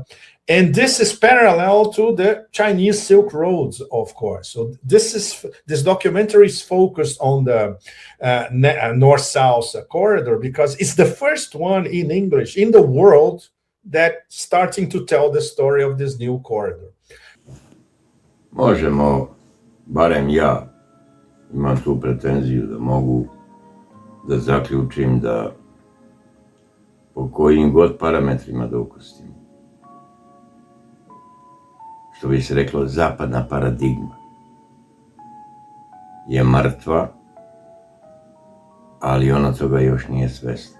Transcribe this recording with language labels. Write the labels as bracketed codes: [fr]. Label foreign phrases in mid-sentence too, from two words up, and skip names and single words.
[en] And this is parallel to the Chinese Silk Roads, of course. So this documentary is focused on the North-South corridor because it's the first one in English in the world that starting to tell the story of this new corridor. [sr] Možemo, barem ja, imam tu pretenziju da mogu da zaključim da po kojim god parametrima da ukrstimo, što bi se reklo, zapadna paradigma je mrtva, ali ona toga još nije svesna.